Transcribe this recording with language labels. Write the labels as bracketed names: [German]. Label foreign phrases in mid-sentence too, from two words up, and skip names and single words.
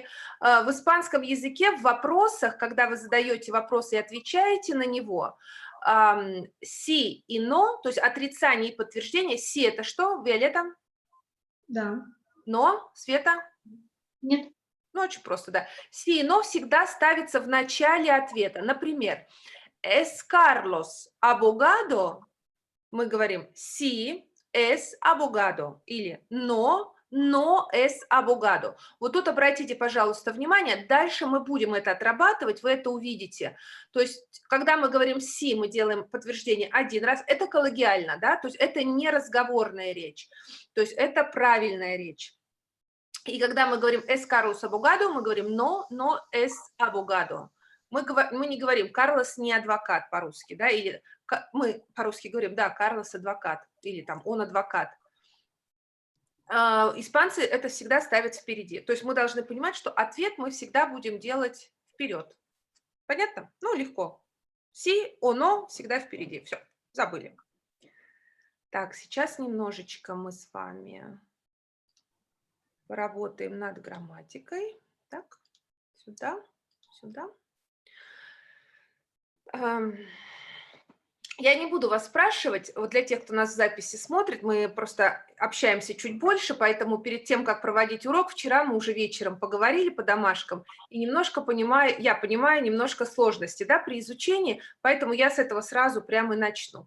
[Russian] В испанском языке в вопросах, когда вы задаете вопрос и отвечаете на него, си и но, то есть отрицание и подтверждение. Си это что, Виолетта? Да. Но, Света? Нет. Ну, очень просто, да. Си и но всегда ставится в начале ответа. Например, [Spanish] es Carlos abogado, [Russian] мы говорим [Spanish] si es abogado, [Russian] или [Spanish] no es abogado. [Russian] Вот тут обратите, пожалуйста, внимание, дальше мы будем это отрабатывать, вы это увидите. То есть, когда мы говорим si, мы делаем подтверждение один раз, это коллегиально, да, то есть это не разговорная речь, то есть это правильная речь. И когда мы говорим [Spanish] es Carlos abogado, [Russian] мы говорим [Spanish] no es abogado. [Russian] Мы не говорим Карлос не адвокат по-русски, да, или мы по-русски говорим, да, Карлос адвокат, или там он адвокат. Испанцы это всегда ставят впереди. То есть мы должны понимать, что ответ мы всегда будем делать вперед. Понятно? Ну, легко. [Spanish] Si o no [Russian] всегда впереди. Все, забыли. Так, сейчас немножечко мы с вами поработаем над грамматикой. Так, сюда, сюда. Я не буду вас спрашивать, вот для тех, кто нас в записи смотрит, мы просто общаемся чуть больше, поэтому перед тем, как проводить урок, вчера мы уже вечером поговорили по домашкам, и немножко я понимаю немножко сложности, да, при изучении, поэтому я с этого сразу прямо и начну.